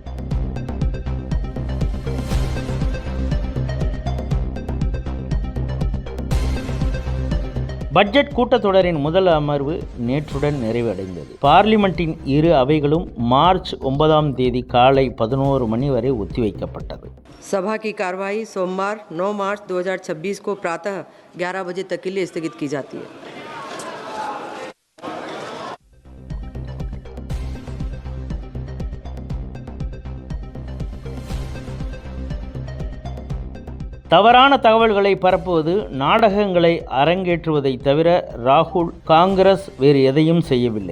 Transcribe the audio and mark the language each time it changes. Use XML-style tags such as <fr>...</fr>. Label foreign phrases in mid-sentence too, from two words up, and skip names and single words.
<ta>பட்ஜெட் கூட்டத்தொடரின் முதல் அமர்வு நேற்றுடன் நிறைவடைந்தது. பார்லிமெண்டின் இரு அவைகளும் மார்ச் 9 காலை 11 மணி வரை ஒத்திவைக்கப்பட்டது.</ta> <hi>सभा की कार्रवाई सोमवार 9 मार्च 2026 को प्रातः 11 बजे तक के लिए स्थगित की जाती है.</hi> <ta>தவறான தகவல்களை பரப்புவது, நாடகங்களை அரங்கேற்றுவதை தவிர ராகுல் காங்கிரஸ் வேறு எதையும் செய்யவில்லை.</ta>